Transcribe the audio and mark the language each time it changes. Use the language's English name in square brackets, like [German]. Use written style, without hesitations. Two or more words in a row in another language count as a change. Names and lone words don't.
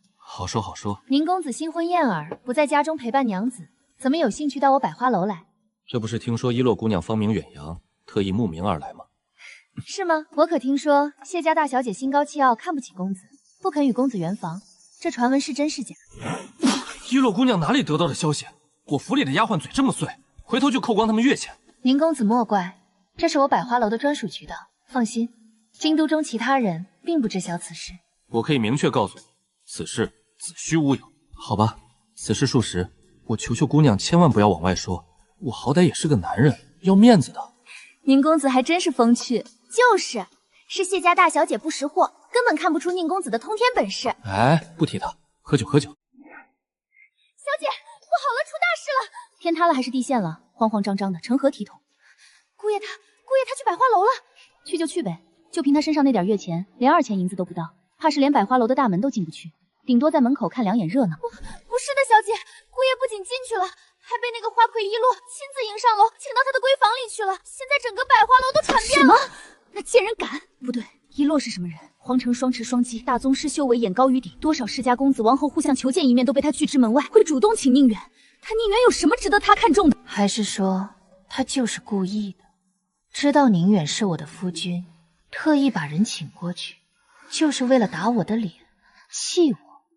[Chinese] 好說好說。寧公子新婚燕爾，不在家中陪伴娘子，怎麼有興趣到我百花樓來？這不是聽說一落姑娘芳名遠揚，特意慕名而來嗎？是嗎？我可聽說謝家大小姐心高氣傲，看不起公子，不肯與公子圓房。這傳聞是真是假？一落姑娘哪裡得到的消息？我府裡的丫鬟嘴這麼碎，回頭就扣光他們月錢。寧公子莫怪，這是我百花樓的專屬渠道。放心，京都中其他人並不知曉此事。我可以明確告訴你，此事子虛烏有。好吧，此事屬實，我求求姑娘千萬不要往外說，我好歹也是個男人，要面子的。寧公子還真是風趣。就是謝家大小姐不識貨，根本看不出寧公子的通天本事。哎，不提他，喝酒。小姐，不好了，出大事了！天塌了還是地陷了？慌慌張張的，成何體統？姑爺他去百花樓了。去就去唄，就憑他身上那點月錢，連2錢銀子都不到，怕是連百花樓的大門都進不去，頂多在門口看兩眼熱鬧。不是的，小姐，姑爺不僅進去了，還被那個花魁一落親自迎上樓，請到他的閨房裡去了。現在整個百花樓都傳遍了。什麼？那賤人敢？不對，一洛是什么人？皇城双持双击，大宗师修为眼高于顶，多少世家公子王后互相求见一面都被他拒之门外，会主动请宁远。他宁远有什么值得他看重的？还是说他就是故意的？知道宁远是我的夫君，特意把人请过去，就是为了打我的脸，气我。